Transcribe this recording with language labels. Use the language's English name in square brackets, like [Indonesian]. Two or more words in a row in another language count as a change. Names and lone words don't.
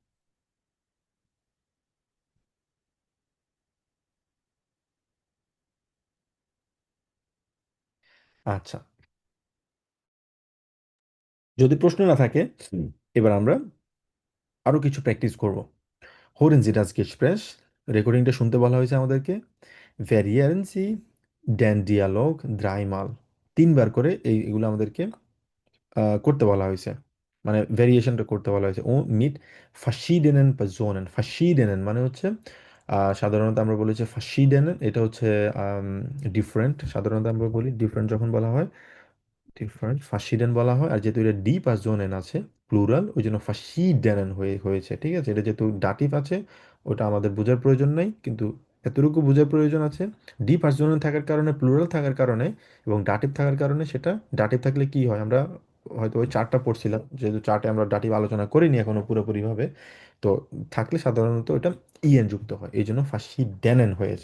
[Bangla] আচ্ছা, যদি প্রশ্ন না থাকে এবার আমরা আরো কিছু প্র্যাকটিস করব। [German] Hören Sie das Gespräch, [Bangla] রেকর্ডিংটা শুনতে বলা হয়েছে আমাদেরকে, [German] Variieren Sie den Dialog dreimal, [Bangla] তিনবার করে এগুলো আমাদেরকে করতে বলা হয়েছে, মানে ভেরিয়েশনটা করতে বলা হয়েছে। [German] o mit verschiedenen Personen, [Bangla] verschiedenen মানে হচ্ছে সাধারণত আমরা বলেছি verschiedenen, এটা হচ্ছে ডিফারেন্ট, সাধারণত আমরা বলি ডিফারেন্ট যখন বলা হয় ডিফারেন্ট, verschieden বলা হয়, আর যেহেতু এটা [German] die Personen [Bangla] আছে প্লুরাল, ওই জন্য verschiedenen হয়েছে, ঠিক আছে, এটা যেহেতু ডাটিভ আছে ওটা আমাদের বোঝার প্রয়োজন নাই, কিন্তু এতটুকু বোঝার প্রয়োজন আছে, [German] die Personen [Bangla] থাকার কারণে, প্লুরাল থাকার কারণে এবং ডাটিভ থাকার কারণে, সেটা ডাটিভ থাকলে কি হয়, আমরা হয়তো ওই চারটা পড়ছিলাম, যেহেতু চার্টে আমরা ডাটিভ আলোচনা করিনি এখনো পুরোপুরিভাবে, তো থাকলে সাধারণত এটা ইএন যুক্ত হয়, এই জন্য verschiedenen হয়েছে।